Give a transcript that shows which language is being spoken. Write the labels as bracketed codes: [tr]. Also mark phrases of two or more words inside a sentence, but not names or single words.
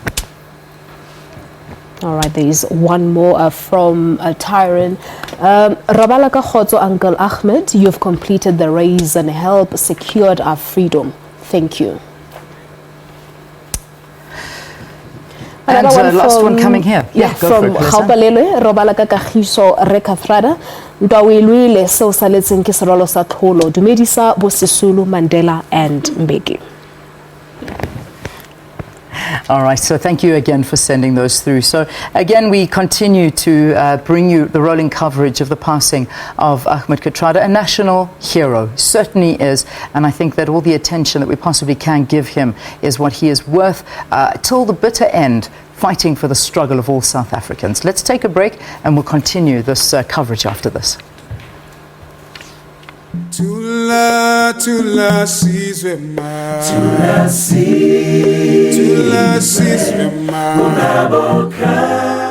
[en] All right, there is one more from Tyron. [st] Rabalaka Khozo, [en] Uncle Ahmed, you've completed the race and help secured our freedom. Thank you. And last one coming here. Yeah, from Gaupalele, [tn] Robalaka Kagiso [en] Kathrada. [tn] Ntawilwile seo sa letseng ke serolo sa tlholo. Dumedisa bo Sisulu, Mandela and Mbeki. [en] All right, so thank you again for sending those through. So again, we continue to bring you the rolling coverage of the passing of Ahmed Kathrada, a national hero, certainly is, and I think that all the attention that we possibly can give him is what he is worth till the bitter end, fighting for the struggle of all South Africans. Let's take a break and we'll continue this coverage after this. [zu] Tula sizwe ma Tula sizwe ma